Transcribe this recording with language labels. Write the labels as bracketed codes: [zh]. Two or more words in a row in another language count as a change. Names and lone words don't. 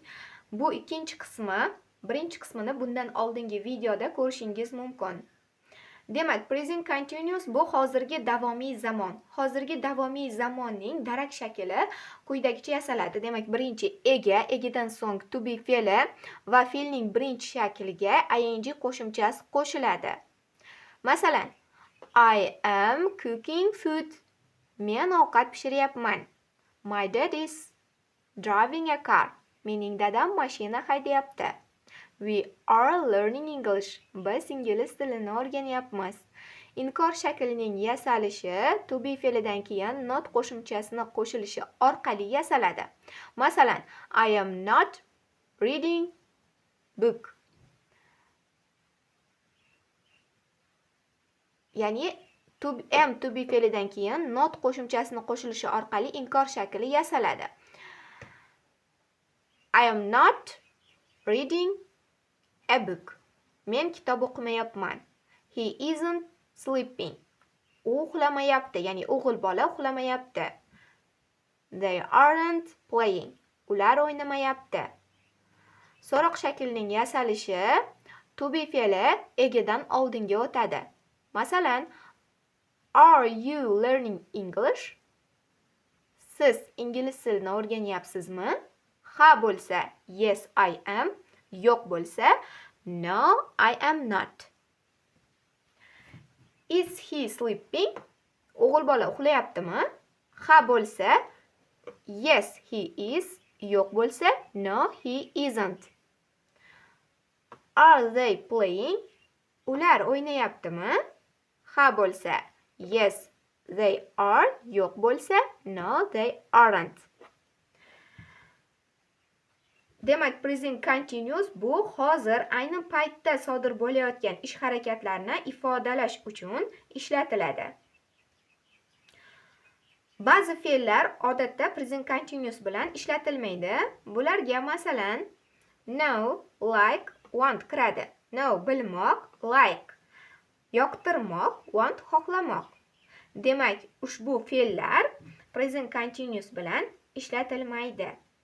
[uz] Bu ikkinchi qismi. Birinchi qismini bundan oldingi videoda ko'rishingiz mumkin. Demak, [en] present continuous [uz] bu hozirgi davomiy zamon. Hozirgi davomiy zamonning darak shakli quyidagicha yasaladi. Demak, birinchi egadan so'ng [en] to be [uz] fe'li va fe'lning birinchi shakliga ing qo'shimchasi qo'shiladi. Masalan, [en] I am cooking food. [uz] Men ovqat pishiryapman. [en] My dad is driving a car. [uz] Mening dadam mashina haydayapti. [en] We are learning English. [uz] Biz ingliz tilini o'rganyapmiz. Inkor shaklining yasalishi [en] to be [uz] fe'lidan keyin not qo'shimchasini qo'shilishi orqali yasaladi. Masalan, [en] I am not reading book. [uz] Ya'ni [en] to be [uz] fe'lidan keyin not qo'shimchasini qo'shilishi orqali inkor shakli yasaladi. [en] I am not reading a book. [uz] Men kitob o'qimayapman. [en] He isn't sleeping. [uz] U uxlamayapti, ya'ni o'g'il bola uxlamayapti. [en] They aren't playing. [uz] Ular o'ynamayapti. So'roq shaklining yasalishi [en] to be [uz] fe'li egadan oldinga o'tadi. Masalan, [en] are you learning English? [uz] Siz ingliz tilini o'rganyapsizmi? Ha bo'lsa, [en] yes I am. [uz] Yo'q bo'lsa, [en] no I am not. Is he sleeping? [uz] O'g'il bola uxlayaptimi? Ha bo'lsa, [en] yes he is. [uz] Yo'q bo'lsa, [en] no he isn't. Are they playing? [uz] Ular o'ynayaptimi? Ha bo'lsa, [en] yes they are. [uz] Yo'q bo'lsa, [en] no they aren't. [uz] Demak, [en] present continuous [uz] bu hozir ayni paytda sodir bo'layotgan ish harakatlarini ifodalash uchun ishlatiladi. Ba'zi fe'llar odatda [en] present continuous [uz] bilan ishlatilmaydi. Bularga masalan [en] know, like, want [uz] kiradi. Know bilmoq, like yoqtirmoq, want xohlamoq. Demak, ushbu fe'llar [en] present continuous [uz] bilan ishlatilmaydi.